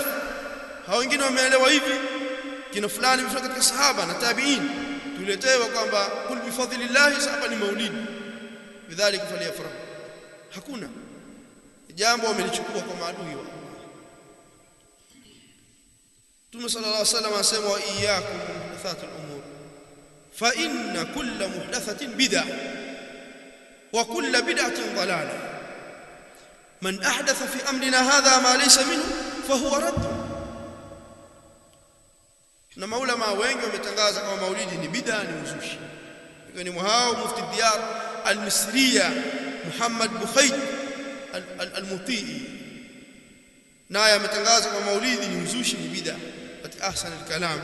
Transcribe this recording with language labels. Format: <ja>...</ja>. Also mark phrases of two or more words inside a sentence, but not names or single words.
<sw>Hao wengine wameelewa hivi, kina fulani mfano katika sahaba na tabi'in tuletewa kwamba</sw> <ar>قل بفضل الله,</ar> <sw>sahaba ni maulidi,</sw> <ar>فبذلك فليفرح.</ar> <sw>Hakuna jambo wamelichukua kwa maadui wa Mtume</sw> <ar>صلى الله عليه وسلم. Asema وإياكم محدثات الأمور فإن كل محدثة بدعة وكل بدعة ضلالة من أحدث في أمرنا هذا ما ليس منه فهو رد.</ar> <sw>na maulama wengi wametangaza kama maulidi ni bid'a, ni uzushi. Ni hao mufti Diyar al-Misriya Muhammad Bukhayd al-Mutii, naye ametangaza kama maulidi ni uzushi, ni bid'a katika ahsan al-kalam.</sw>